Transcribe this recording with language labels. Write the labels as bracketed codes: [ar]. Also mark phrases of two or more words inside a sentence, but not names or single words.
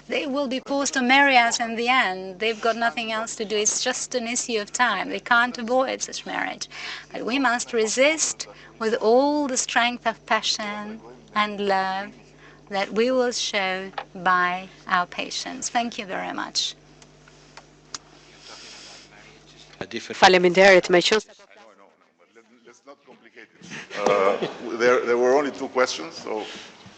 [en] They will be forced to marry us in the end. They've got nothing else to do. It's just an issue of time. They can't avoid such marriage. But we must resist with all the strength of passion and love that we will show by our patience. Thank you very much. [sq] Faleminderit me qenë se [en] Let's not complicate it. There were only two questions, so